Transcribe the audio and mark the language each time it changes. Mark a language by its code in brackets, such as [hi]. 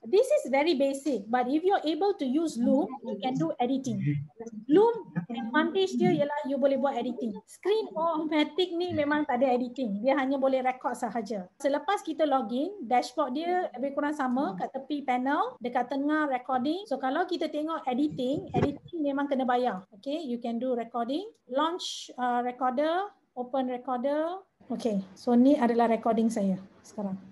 [en] This is very basic, but if you're able to use Loom, you can do editing. Loom advantage [ms] dia ialah you boleh buat editing. Screen-O-Matic ni memang tak ada editing. Dia hanya boleh record sahaja. Selepas kita login, dashboard dia lebih kurang sama kat tepi panel, dekat tengah recording. So kalau kita tengok editing memang kena bayar. [en] Okay, you can do recording. Launch recorder, open recorder. [ms] Okay, so ni adalah recording saya sekarang.